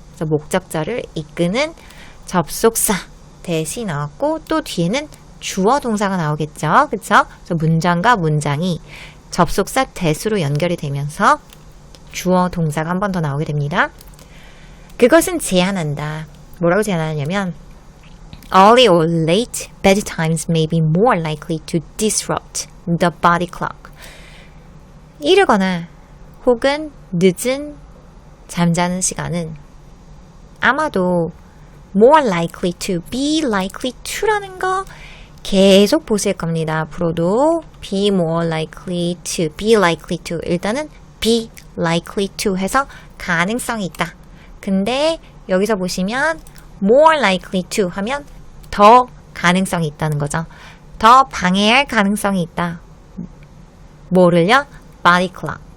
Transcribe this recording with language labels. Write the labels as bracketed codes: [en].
[ko] 그래서 목적절을 이끄는 접속사 대시 나왔고 또 뒤에는 주어 동사가 나오겠죠. 그쵸? 그래서 문장과 문장이 접속사 대수로 연결이 되면서 주어 동사가 한 번 더 나오게 됩니다. 그것은 제한한다. 뭐라고 제한하냐면 [en] early or late bedtimes may be more likely to disrupt the body clock. [ko] 이르거나 혹은 늦은 잠자는 시간은 아마도 more likely to, be likely to라는 거 계속 보실 겁니다. 앞으로도 be more likely to, be likely to. 일단은 be likely to 해서 가능성이 있다. 근데 여기서 보시면 more likely to 하면 더 가능성이 있다는 거죠. 더 방해할 가능성이 있다. 뭐를요? body clock.